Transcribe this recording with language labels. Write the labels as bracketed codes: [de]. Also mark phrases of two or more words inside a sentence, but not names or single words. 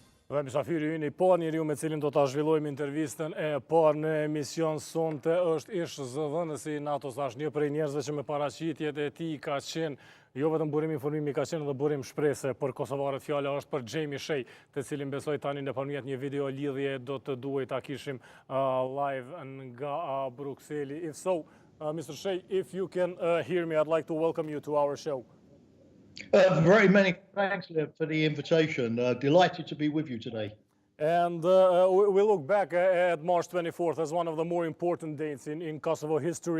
[sq] Dhe mysafiri ynë I parë njeriu me cilin do ta zhvillojmë intervistën e parë në emision sonte është Ish-zëdhënësi I NATO-s, është një prej njerëzve që me paraqitjet e tij ka qenë jo vetëm burim informimi, ka qenë edhe burim shprese për kosovarët. Fjala është për Jamie Shea, të cilin besoj tani nëpërmjet një video lidhje do të duhej ta kishim live nga Brukseli. [en] If so, Mr. Shea, if you can hear me, I'd like to welcome you to our show. Very many thanks for the invitation. Delighted to be with you today. And we look back at March 24th as one of the more important dates in Kosovo history.